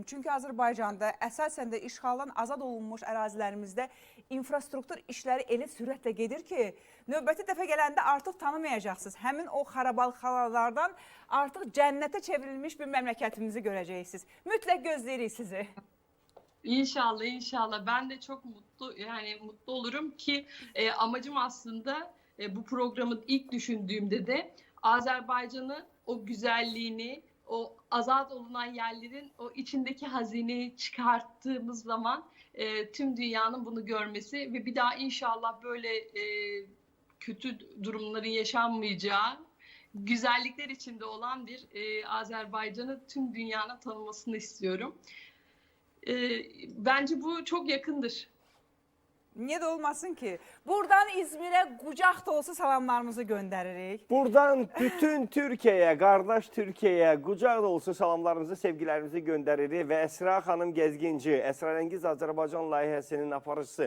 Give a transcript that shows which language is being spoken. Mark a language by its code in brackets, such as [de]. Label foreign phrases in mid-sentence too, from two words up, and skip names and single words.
[az] Çünki Azərbaycanda əsasən də işğaldan azad olunmuş ərazilərimizdə infrastruktur işləri elə sürətlə gedir ki, növbəti dəfə gələndə artıq tanımayacaqsınız. Həmin o xarabalxalardan artıq cənnətə çevrilmiş bir məmləkətimizi görəcəksiniz. Mütləq gözləyirik sizi. [ar] İnşallah, inşallah. [tr] Ben de çok mutlu olurum ki amacım aslında bu programı ilk düşündüğümde de Azerbaycan'ı, o güzelliğini, o azat olunan yerlerin o içindeki hazineyi çıkarttığımız zaman tüm dünyanın bunu görmesi ve bir daha inşallah böyle kötü durumların yaşanmayacağı, güzellikler içinde olan bir Azerbaycan'ı tüm dünyanın tanımasını istiyorum. Bence bu çok yakındır. [az] Niyə də olmasın ki? Buradan İzmirə qucaq dolusu salamlarımızı göndəririk. Buradan bütün Türkiyəyə, qardaş Türkiyəyə qucaq dolusu salamlarımızı, sevgilərimizi göndəririk və Əsra xanım Gəzginci, Əsrarəngiz Azərbaycan layihəsinin aparıcısı.